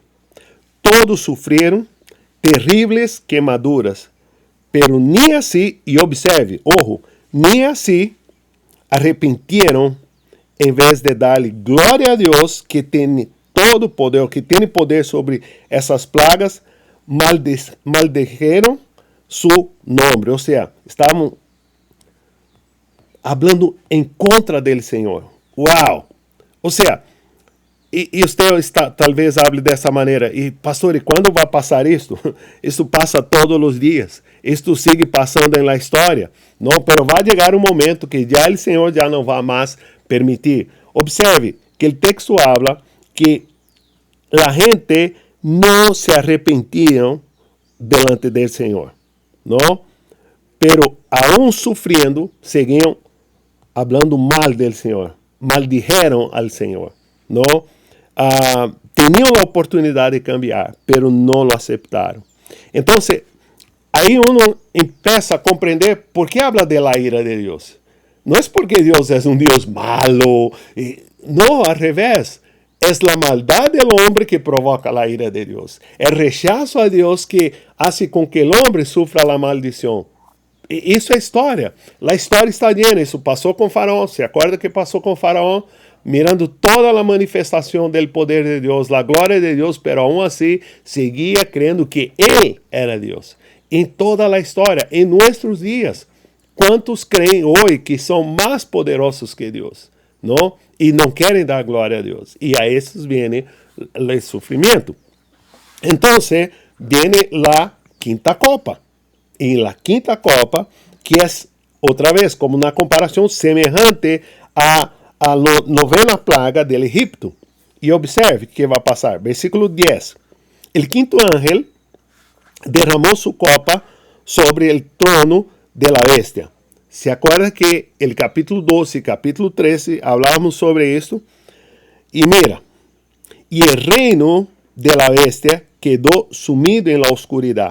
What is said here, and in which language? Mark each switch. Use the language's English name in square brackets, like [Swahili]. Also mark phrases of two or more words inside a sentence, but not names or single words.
[Spanish] Todos sufrieron terribles quemaduras, pero ni así, y observe, ojo, ni así arrepintieron en vez de darle gloria a Dios que tiene todo poder, que tiene poder sobre esas plagas, maldijeron su nombre. O sea, estaban hablando en contra del Señor. ¡Wow! O sea, e usted talvez hable [Portuguese] dessa maneira. E, pastor, e quando vai passar isto? Isso passa todos os dias. Isto sigue passando na história. Não, pero vai chegar um momento que já o Senhor já não vai mais permitir. Observe que o texto habla que a gente não se arrepentiam delante do Senhor. Não? [Spanish] Pero aún sufriendo, seguiam hablando mal del Senhor. Maldijeron al Senhor. ¿No? Tenían la oportunidad de cambiar, pero no lo aceptaron. Entonces, ahí uno empieza a comprender por qué habla de la ira de Dios. No es porque Dios es un Dios malo. No, al revés. Es la maldad del hombre que provoca la ira de Dios. El rechazo a Dios que hace con que el hombre sufra la maldición. [Portuguese] Isso é história. A história está llena. Isso passou com Faraó. ¿Se acorda que passou com Faraó? Mirando toda a manifestação do poder de Deus, a glória de Deus, [Spanish] pero aún [Portuguese] assim seguia crendo que Ele era Deus. Em toda a história, em nossos dias, quantos creem hoje que são mais poderosos que Deus, não? E não querem dar glória a Deus. E a esses vem o sofrimento. Então, vem a quinta copa. E la quinta copa, que é, outra vez, como uma comparação semelhante à [Spanish] novena plaga del Egipto. [Portuguese] E observe o que vai passar. Versículo 10. [Spanish] El quinto ángel derramou su copa sobre el trono de la bestia. ¿Se acuerda que el capítulo 12 y capítulo 13 hablábamos sobre esto? Y mira, y el reino de la bestia quedó sumido en la oscuridad.